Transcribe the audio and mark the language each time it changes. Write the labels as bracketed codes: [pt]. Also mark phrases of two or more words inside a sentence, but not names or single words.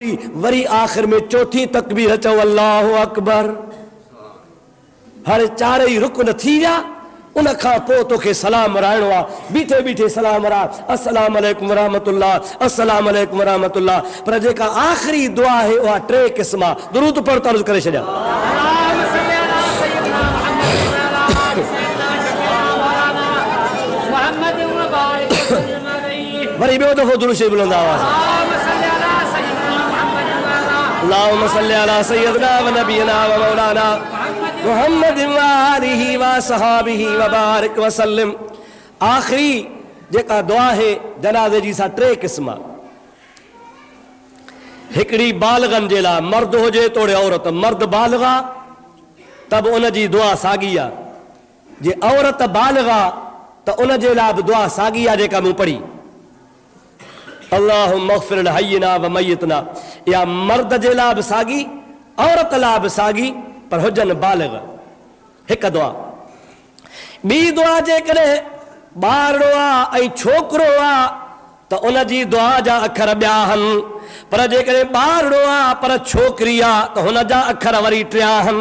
[sd] वरी आखिर में चौथी तकबीर चो [ar] الله أكبر. [sd] हर चारई रुकन थी विया, उन खां पोइ तोखे सलाम वराइणो आहे। बीठे बीठे सलाम वरा, [ar] السلام عليكم ورحمة الله، السلام عليكم ورحمة الله. [sd] पर जेका आखिरी दुआ है वह टे क़िस्म आहे। दुरूद पढ़ तर्ज करे छॾिया। वरी ॿियो दफ़ो दुरूद शरीफ़ बुलंद आवाज़। [ar] اللهم صل على سيدنا ونبينا ومولانا محمد وآله وصحبه وبارك وسلم. [sd] आखिरी जेका दुआ है जनाज़े जी सा टे क़िस्म। हिकड़ी बालगन जे लाइ, मर्द हुजे तोड़े औरत, मर्द बालगा तब उन जी दुआ साॻी आहे। जे औरत बालगा त उन जे लाइ बि दुआ साॻी आहे जेका मूं पढ़ी। [ar] اللهم اغفر لحينا وميتنا. [sd] या मर्द जे लाइ बि साॻी, औरत लाइ बि साॻी, पर हुजनि बालिग़। हिकु दुआ। ॿी दुआ जेकॾहिं ॿारड़ो आहे ऐं छोकिरो आहे त उन जी दुआ जा अखर ॿिया आहिनि, पर जेकॾहिं ॿारड़ो आहे पर छोकिरी आहे त हुन जा अखर वरी टिया आहिनि।